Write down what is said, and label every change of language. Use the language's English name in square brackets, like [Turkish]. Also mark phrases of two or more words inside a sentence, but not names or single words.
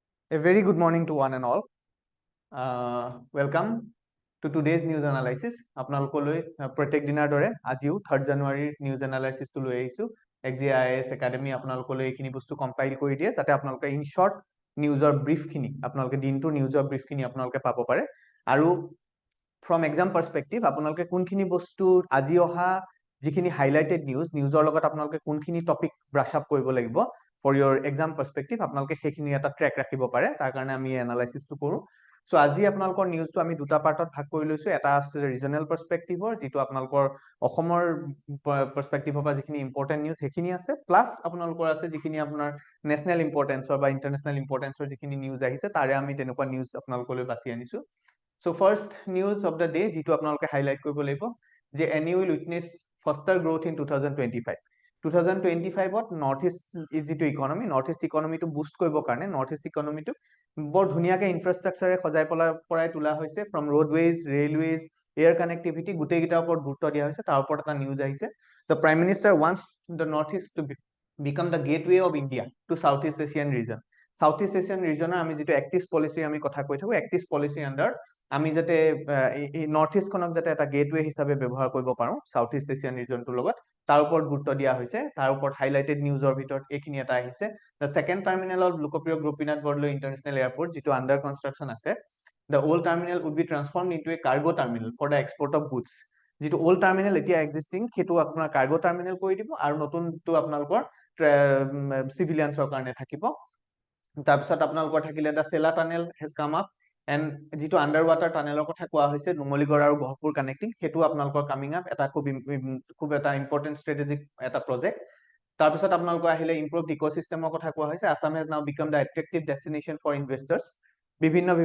[English] A very good morning to one and all. Welcome to today's news analysis. [Assamese] আপোনালোকলৈ প্ৰত্যেক দিনৰ দৰে আজিও 3 জানুৱাৰীৰ নিউজ এনালাইসিসটো লৈ আহিছো। XGIS একাডেমি আপোনালোকলৈ এইখিনি বস্তু কম্পাইল কৰি দিয়ে যাতে আপোনালোকে [English] in short [Assamese] নিউজৰ ব্ৰিফখিনি আপোনালোকে দিনটো নিউজৰ ব্ৰিফখিনি আপোনালোকে পাব পাৰে আৰু [English] from exam perspective [Assamese] আপোনালোকে কোনখিনি বস্তু আজি অহা যিখিনি [English] highlighted news [Assamese] লগত আপোনালোকে কোনখিনি টপিক [English] brush up [Assamese] কৰিব লাগিব [English] for your exam perspective [Assamese] আপোনালোকে সেইখিনি এটা ট্ৰেক ৰাখিব পাৰে তাৰ কাৰণে আমি এনালাইসিসটো কৰো সো আজি আপোনালোকৰ নিউজটো আমি দুটা পাৰ্টত ভাগ কৰি লৈছো এটা আছে [English] regional perspective [Assamese] যেটো আপোনালোকৰ অসমৰ পাৰ্সপেক্টিভৰ পৰা যিখিনি [English] important news [Assamese] সেইখিনি আছে প্লাস আপোনালোকৰ আছে যিখিনি আপোনাৰ [English] national importance [Assamese] বা [English] international importance [Assamese] যিখিনি নিউজ আহিছে তাৰে আমি তেনেকুৱা নিউজ আপোনালোকলৈ বাছি আনিছো [English] so first news of the day [Assamese] যেটো আপোনালোকে হাইলাইট কৰিব লাগিব যে [English] NU will witness faster growth in 2025 [Assamese] 2025 নৰ্থ ইষ্ট যিটো ইকনমি নৰ্থ ইষ্ট ইকনমিটো বুষ্ট কৰিবৰ কাৰণে নৰ্থ ইষ্ট ইকনমিটো বৰ ধুনিয়াকে ইনফ্ৰাষ্ট্ৰাকচাৰে সজাই পৰাই তোলা হৈছে [English] from roadways railways air connectivity [Assamese] গোটেইকেইটাৰ ওপৰত গুৰুত্ব দিয়া হৈছে তাৰ ওপৰত এটা নিউজ আহিছে [English] the prime minister wants the north east to become the gateway of India to Southeast Asian region [Assamese] Southeast Asian regionৰ আমি যিটো [English] active policy [Assamese] আমি কথা কৈ থাকো [English] active policy [Assamese] আন্ডাৰ আমি যাতে নৰ্থ ইষ্ট খনক যাতে এটা গেটৱে হিচাপে ব্যৱহাৰ কৰিব পাৰো সাউথ ইষ্ট এছিয়ান ৰিজনটোৰ লগত তাৰ ওপৰত গুৰুত্ব দিয়া হৈছে তাৰ ওপৰত [English] highlighted news [Assamese] ভিতৰত এইখিনি এটা আহিছে [English] the second terminal of [Assamese] লোকপ্ৰিয় গোপীনাথ বৰদলৈ ইন্টাৰনেশনাল এয়াৰপোৰ্ট যেটো [English] under construction [Assamese] আছে [English] the old terminal would be transformed into a cargo terminal for the export of goods [Assamese] যেটো [English] old terminal [Assamese] এতিয়া এক্সিস্টিং সেইটো আপোনাৰ [English] cargo terminal [Assamese] কৰি দিব আৰু নতুনটো আপোনালোকৰ সিভিলিয়ানছৰ কাৰণে থাকিব তাৰপিছত আপোনালোকৰ থাকিলে [English] the Sela tunnel has come up and [Assamese] যেটো [English] under water tunnel [Assamese] কথা কোৱা হৈছে নুমলীগড় আৰু গহপুৰ কানেক্টিং সেইটো আপোনালোকৰ [English] coming up [Assamese] এটা খুব এটা [English] important strategic [Assamese] এটা প্ৰজেক্ট তাৰপিছত আপোনালোকৰ আহিলে [English] improved ecosystem [Assamese] কথা কোৱা হৈছে [English] Assam has now become the attractive destination for investors [Assamese] বিভিন্ন